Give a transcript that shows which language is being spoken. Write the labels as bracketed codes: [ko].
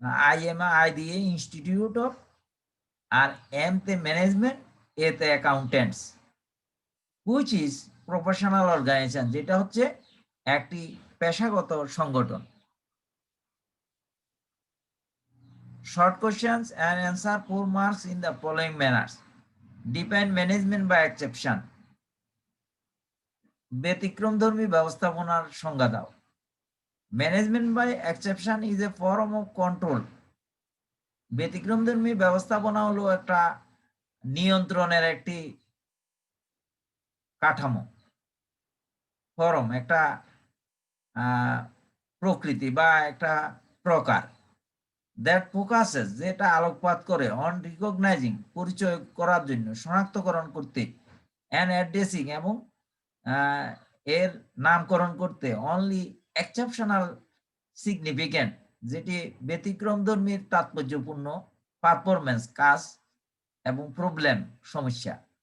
[bn] IMA I দিয়ে institute of, আর M তে management, এ তে accountants, [en] which is professional organisation, [bn] যেটা হচ্ছে একটি পেশাগত সংগঠন। [en] Short questions and answer 4 marks in the following manners. Define management by exception. [bn] ব্যতিক্রমধর্মী ব্যবস্থাপনার সংজ্ঞা দাও। [en] Management by exception is a form of control. [bn] ব্যতিক্রমধর্মী ব্যবস্থাপনা হলো একটা নিয়ন্ত্রণের একটি কাঠামো, ফরম, একটা প্রকৃতি বা একটা প্রকার। [en] that focuses, [bn] যেটা আলোকপাত করে, [en] on recognising, [bn] পরিচয় করার জন্য, শনাক্তকরণ করতে, [en] and addressing, [bn] এবং এর নামকরণ করতে, [en] only exceptional significant, [bn] যেটি ব্যতিক্রমধর্মীর তাৎপর্যপূর্ণ পারফরমেন্স, কাজ এবং প্রবলেম, সমস্যা।